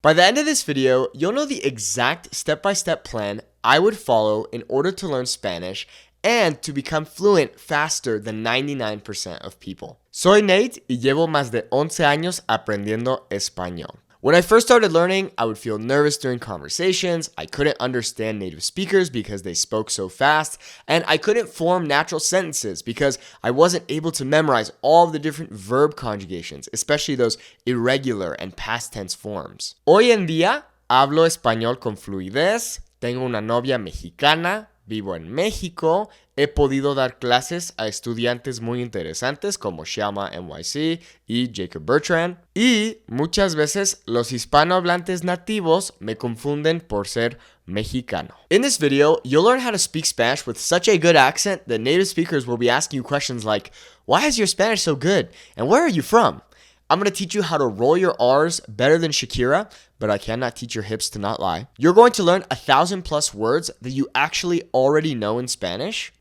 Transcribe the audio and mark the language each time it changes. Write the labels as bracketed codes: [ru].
[en] By the end of this video, you'll know the exact step-by-step plan I would follow in order to learn Spanish and to become fluent faster than 99% of people. [es] Soy Nate y llevo más de 11 años aprendiendo español. [en] When I first started learning, I would feel nervous during conversations, I couldn't understand native speakers because they spoke so fast, and I couldn't form natural sentences because I wasn't able to memorize all of the different verb conjugations, especially those irregular and past tense forms. [es] Hoy en día, hablo español con fluidez, tengo una novia mexicana, vivo en México, he podido dar clases a estudiantes muy interesantes como Shelma NYC y Jacob Bertrand, y muchas veces los hispanohablantes nativos me confunden por ser mexicano. [en] In this video, you'll learn how to speak Spanish with such a good accent that native speakers will be asking you questions like, why is your Spanish so good? And where are you from? I'm going to teach you how to roll your R's better than Shakira, but I cannot teach your hips to not lie. You're going to learn 1,000+ words that you actually already know in Spanish.